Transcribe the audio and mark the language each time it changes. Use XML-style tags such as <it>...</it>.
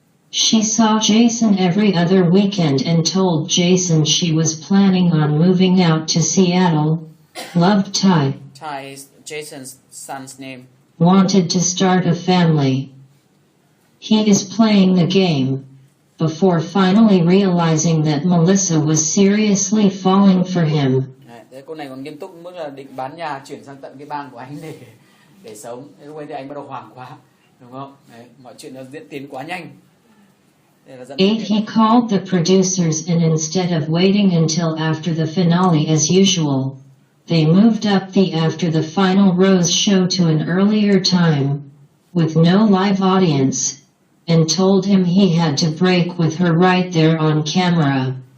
<en>She saw Jason every other weekend and told Jason she was planning on moving out to Seattle. Loved Ty. Ty is Jason's son's name. Wanted to start a family. He is playing the game, before finally realizing that Melissa was seriously falling for him.</en> <vi>Đấy, cô này còn nghiêm túc mức là định bán nhà chuyển sang tận cái bang của anh để sống. Thế lúc ấy thì anh bắt đầu hoảng quá, đúng không? Đấy, mọi chuyện nó diễn tiến quá nhanh.</vi> <en>8 He called the producers and instead of waiting until after the finale as usual, they moved up the after the final rose show to an earlier time, with no live audience, and told him he had to break with her right there on camera.</en>